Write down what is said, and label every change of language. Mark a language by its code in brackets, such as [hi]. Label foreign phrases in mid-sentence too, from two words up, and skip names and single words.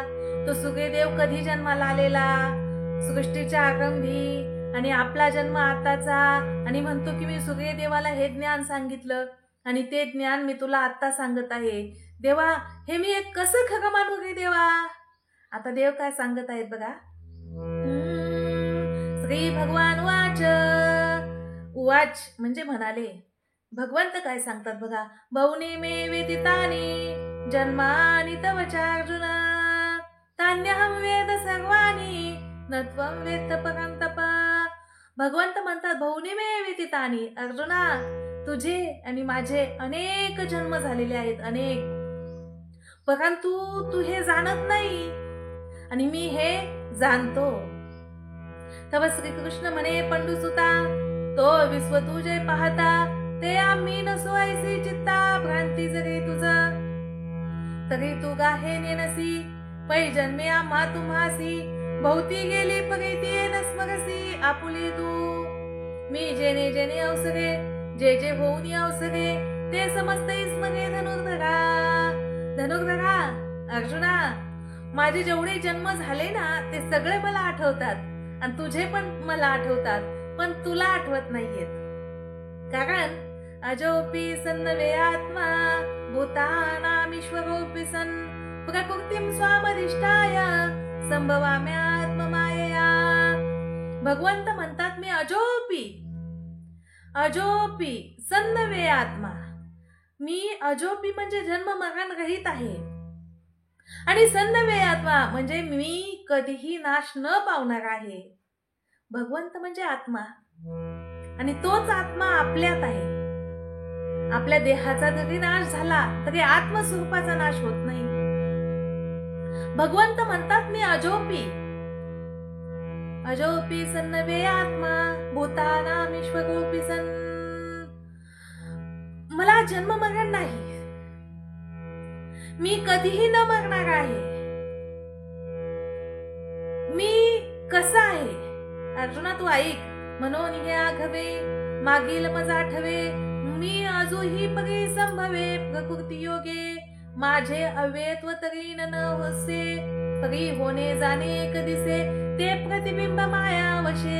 [mr] तो सूर्यदेव कधी जन्माला आलेला, सृष्टीच्या आरंभी, आणि आपला जन्म आताचा, आणि म्हणतो की मी सूर्यदेवाला हे ज्ञान सांगितलं, आणि ते ज्ञान मी तुला आता सांगत आहे. देवा हे मी एक कसं खरं मानू रे देवा. आता देव काय सांगत आहेत बघा. [sa] श्री भगवान वाच, उवाच [mr] म्हणजे म्हणाले. भगवंत काय सांगतात बघा. [sa] बहुनी मे वेदितानी जन्मानि तव चार्जुन, तान्यहं वेद सर्वाणी न त्वं वेत्त परंतप. [mr] भगवंत म्हणतात [sa] बहुनी मे वेदितानी, [mr] अर्जुना तुझे आणि माझे अनेक जन्म झालेले आहेत, अनेक, परंतु तू हे जाणत नाही, आणि मी हे जाणतो. तव श्रीकृष्ण म्हणे पंडुसुता, तो विश्व तुझे पाहता, ते आम्ही नसो ऐसी चित्ता भ्रांती जरी तुझ, तरी तू गाहे नेनसी, पै जन्मे आम्हा तुम्हासी, भोवती गेली परिती नस्मरसी आपुली तू. मी जेने जेने अवसरे, जे जे होऊन अवसरे, ते समस्त स्मरे धनुर्धरा. धनुर्धरा अर्जुना, माझे जेवढे जन्म झाले ना ते सगळे मला आठवतात, आणि तुझे पण मला आठवतात, पण तुला आठवत नाहीयेत. [sa] कारण अजोपी सन्नवे आत्मा भूतानामीश्वरोपी सन्, प्रकृतिं स्वामधिष्ठाय संभवाम्यात्ममायया. [mr] भगवंत म्हणतात मी [sa] अजोपी, अजोपी सन्नवे आत्मा, [mr] मी अजोपी म्हणजे जन्म मरण रहित आहे, आणि [sa] सन्नवे आत्मा [mr] म्हणजे मी कधीही नाश न पावणार आहे. भगवंत म्हणजे आत्मा, आणि तोच आत्मा आपल्यात आहे. आपल्या देहाचा जरी नाश झाला तरी आत्मस्वरूपाचा नाश होत नाही. भगवंत म्हणतात मी [sa] अजोपी, अजोपी सन्नवे आत्मा भूतानामीश्वरोपी सन्. [mr] मला जन्म मरण नाही, मी कधीही न मरणार आहे. मी कसा आहे अर्जुना तू ऐक. म्हणून हे आघवे मागील मज आठवे, मी अजूही परी संभवे प्रकृती योगे, माझे अव्यत्व तरी न होसे, परी होणे जाणे कधीसे, ते प्रतिबिंब माया वशे.